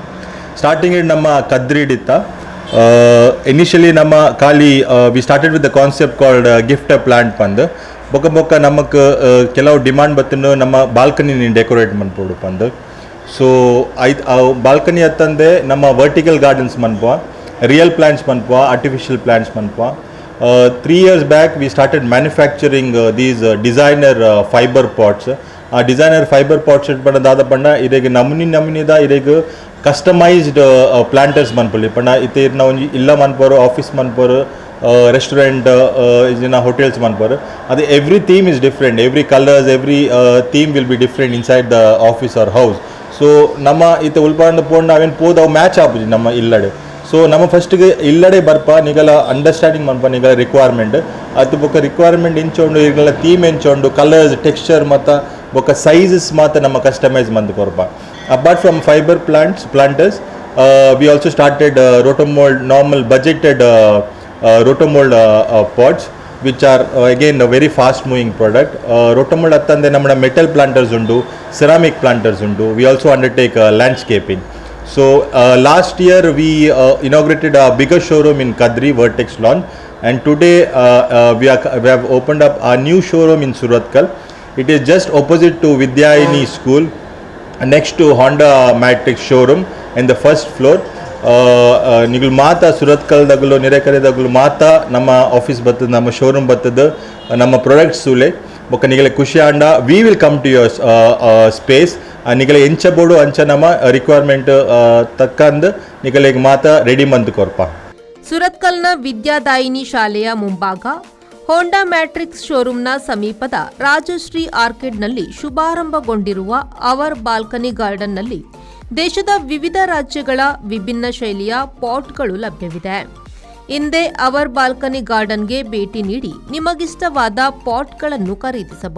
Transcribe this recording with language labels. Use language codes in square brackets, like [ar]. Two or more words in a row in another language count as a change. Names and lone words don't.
[tcy] ಸ್ಟಾರ್ಟಿಂಗ್ ನಮ್ಮ ಕದ್ರಿಡಿತ್ತ ಇನಿಷಿಯಲಿ ನಮ್ಮ ಖಾಲಿ [en] we started with the concept called gift a plant [tcy] ಪಂದು ಬೊಕ ನಮಗೆ ಕೆಲವು ಡಿಮಾಂಡ್ ಬತ್ತನ್ನು ನಮ್ಮ [en] balcony decorate [tcy] ಮಾಡ್ಬೋದು ಪಂದು. ಸೊ ಬಾಲ್ಕನಿ ಅತ್ತಂದೆ ನಮ್ಮ [en] vertical gardens [tcy] ಮನ್ಪುವ, [en] real plants [tcy] ಮನ್ಪುವ, [en] artificial plants [tcy] ಮನ್ಪುವ. [en] 3 years back we started manufacturing these designer fiber pots. [tcy] ಆ [en] designer fiber pots [tcy] ಪಂಡ ಪಂಡ ಇದೇಗ ನಮೂನಿದ ಇದೇಗ [en] customized planters [tcy] ಮನ್ಪೊಲಿ ಪಂಡ ಇತ್ತೆ ನಾವು ಇಲ್ಲ ಮನ್ಪೋರು, ಆಫೀಸ್ ಮನ್ಪೋರು, ರೆಸ್ಟೋರೆಂಟ್ ಇಜಿನ ಹೋಟೆಲ್ಸ್ ಮನ್ಪೋರು. [en] ಅದು every theme is different, every colours, every theme will be different inside the office or house. [tcy] ಸೊ ನಮ್ಮ ಇತ್ತೆ ಉಲ್ಪಾಂಡ ಪೋಂಡು ನಾವೇನು ಪೋದು ಅವು ಮ್ಯಾಚ್ ಆಪುಜಿ ನಮ್ಮ ಇಲ್ಲಡೆ. ಸೊ ನಮ್ಮ ಫಸ್ಟ್ಗೆ ಇಲ್ಲಡೆ ಬರ್ಪ ನಿಗಲ ಅಂಡರ್ಸ್ಟ್ಯಾಂಡಿಂಗ್ ಮನ್ಪ ನಿಗಲ ರಿಕ್ವೈರ್ಮೆಂಟ್ ಅದು ಬೊಕ್ಕ ರಿಕ್ವೈರ್ಮೆಂಟ್ ಎಂಚೋಂಡು ಈಗಲ ಥೀಮ್ ಎಂಚೋಂಡು [en] colours, texture [tcy] ಮತ್ತು ಬೊಕ್ಕ ಸೈಜಸ್ ಮಾತ್ರ ನಮ್ಮ ಕಸ್ಟಮೈಸ್ ಮಂದು ಕೊರಪ. [en] apart from fiber planters we also started rotomould normal budgeted rotomould pots which are again a very fast moving product. [tcy] Rotomold attande namma [en] metal planters [tcy] undu, [en] ceramic planters [tcy] undu. [en] We also undertake landscaping. So last year we inaugurated a bigger showroom in Kadri Vertex launch, and today we have opened up a new showroom in Suratkal. It is just opposite to Vidyayini school, next to Honda Matrix showroom in the first floor. [tcy] ನಿಗಲು ಮಾತಾ ಸುರತ್ಕಲ್ದಾಗಲು ನೆರೆಕರೆದಾಗಲು ಮಾತಾ ನಮ್ಮ ಆಫೀಸ್ ಬರ್ತದೆ, ನಮ್ಮ ಶೋರೂಮ್ ಬರ್ತದೆ, ನಮ್ಮ ಪ್ರಾಡಕ್ಟ್ಸ್ ಸೂಲೆ ಬೊಕ್ಕ ನಿಗಲೆ ಖುಷಿ ಆಂಡ [en] we will come to your space. [tcy] ನಿಗಲೆ ಎಂಚಬೋಡು ಅಂಚ ನಮ್ಮ ರಿಕ್ವೈರ್ಮೆಂಟ್ ತಕ್ಕಂದು ನಿಗಲೆಗೆ ಮಾತಾ ರೆಡಿ ಮಂತ್ ಕೊರ್ಪ. [kn] ಸುರತ್ಕಲ್ನ ವಿದ್ಯಾದಾಯಿನಿ ಶಾಲೆಯ ಮುಂಭಾಗ ಹೋಂಡಾ ಮ್ಯಾಟ್ರಿಕ್ಸ್ ಶೋರೂಮ್ನ ಸಮೀಪದ ರಾಜಶ್ರೀ ಆರ್ಕಿಡ್ನಲ್ಲಿ ಶುಭಾರಂಭಗೊಂಡಿರುವ ಅವರ್ ಬಾಲ್ಕನಿ ಗಾರ್ಡನ್ನಲ್ಲಿ ದೇಶದ ವಿವಿಧ ರಾಜ್ಯಗಳ ವಿಭಿನ್ನ ಶೈಲಿಯ ಪಾಟ್ಗಳು ಲಭ್ಯವಿದೆ. ಹಿಂದೆ ಅವರ್ ಬಾಲ್ಕನಿ ಗಾರ್ಡನ್ಗೆ ಭೇಟಿ ನೀಡಿ ನಿಮಗಿಷ್ಟವಾದ ಪಾಟ್ಗಳನ್ನು ಖರೀದಿಸಬಹುದು.